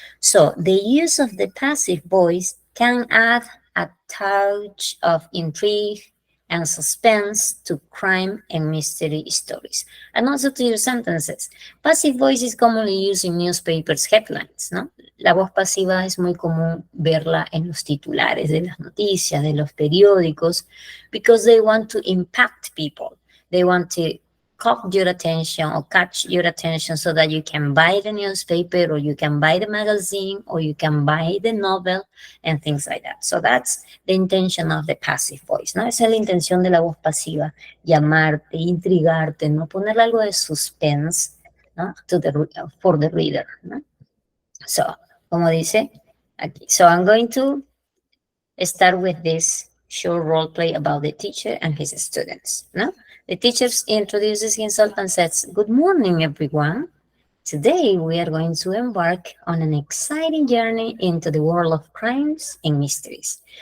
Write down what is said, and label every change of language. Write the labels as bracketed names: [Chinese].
[English] So the use of the passive voice can add a touch of intrigue and suspense to crime and mystery stories, and also to your sentences. Passive voice is commonly used in newspapers headlines, ¿no? [Spanish] La voz pasiva es muy común verla en los titulares de las noticias, de los periódicos, [English] because they want to impact people. They want to catch your attention so that you can buy the newspaper or you can buy the magazine or you can buy the novel and things like that. So that's the intention of the passive voice, ¿no? [Spanish] Esa es la intención de la voz pasiva, llamarte, intrigarte, ¿no? Ponerle algo de suspense, ¿no? [English] For the reader, ¿no? So, [Spanish] como dice aquí. [English] So I'm going to start with this short role play about the teacher and his students, ¿no? The teacher introduces himself and says, "Good morning, everyone. Today we are going to embark on an exciting journey into the world of crimes and mysteries.